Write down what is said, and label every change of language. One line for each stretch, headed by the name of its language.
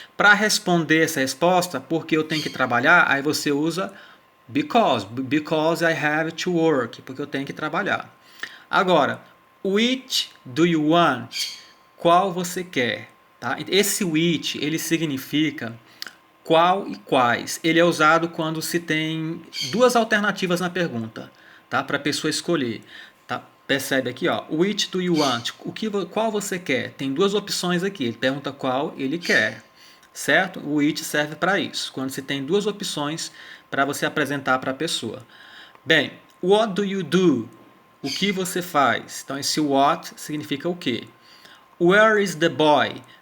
Portuguese: Para responder essa resposta, porque eu tenho que trabalhar, aí você usa
English: because I have to work,
Portuguese: porque eu tenho que trabalhar. Agora,
English: which do you want?
Portuguese: Qual você quer? Tá? Esse which, ele significa qual e quais. Ele é usado quando se tem duas alternativas na pergunta, tá? Para a pessoa escolher. Tá? Percebe aqui, ó,
English: which do you want?
Portuguese: Qual você quer? Tem duas opções aqui. Ele pergunta qual ele quer, certo? O which serve para isso, quando se tem duas opções para você apresentar para a pessoa. Bem,
English: what do you do?
Portuguese: O que você faz? Então esse what significa o quê?
English: Where is the boy?